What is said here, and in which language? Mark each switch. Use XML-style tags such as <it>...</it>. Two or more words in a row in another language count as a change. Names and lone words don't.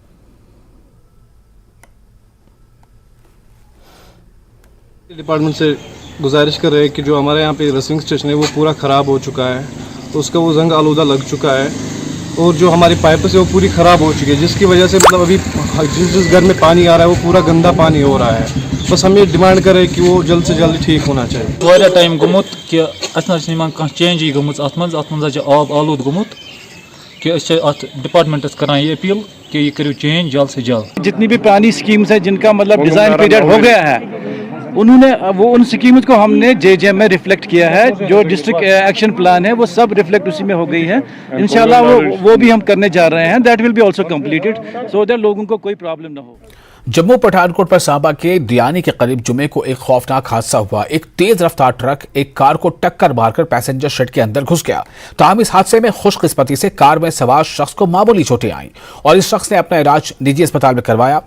<ur>ڈیپارٹمنٹ سے گزارش کر رہے ہیں کہ جو ہمارے یہاں پے</ur> <en>receiving station</en> <ur>ہے وہ پورا خراب ہو چکا ہے، تو اس کا وہ زنگ آلودہ لگ چکا ہے اور جو ہماری پائپ سے وہ پوری خراب ہو چکی ہے، جس کی وجہ سے مطلب ابھی جس گھر میں پانی آ رہا ہے وہ پورا گندا پانی ہو رہا ہے. بس ہم یہ ڈیمانڈ کریں کہ وہ جلد سے جلد ٹھیک ہونا چاہیے.</ur> <ks>ٹائم گومُت کہ اَس چینج گومُت آب آلوٗد گومُت کہ ڈیپارٹمنٹس کران یہ اپیل کہ یہ کرو چینج</ks> <ur>جلد سے جلد. جتنی بھی پرانی سکیمز ہے جن کا مطلب</ur> <en>design period</en> <ur>ہو گیا ہے انہوں نے وہ ان سکیمز کو ہم نے جے جے ایم میں ریفلیکٹ کیا ہے. जो</ur> <en>district action plan</en> <ur>ہے وہ سب ریفلیکٹ اسی میں ہو گئی ہے.</ur> <ar>إن شاء الله</ar> <ur>وہ بھی ہم کرنے جا رہے ہیں.</ur> <en>that will be also completed so that</en> <ur>لوگوں کو کوئی پرابلم نہ ہو. جموں پٹھانکوٹ پر سانبہ کے دیانی کے قریب جمعے کو ایک خوفناک حادثہ ہوا. ایک تیز رفتار ٹرک ایک کار کو ٹکر مار کر</ur> <en>passenger shed</en> <ur>کے اندر گھس گیا. تاہم اس حادثے میں خوش قسمتی سے کار میں سوار شخص کو معمولی چوٹیں آئیں اور اس شخص نے اپنا علاج نجی اسپتال میں کروایا.</ur>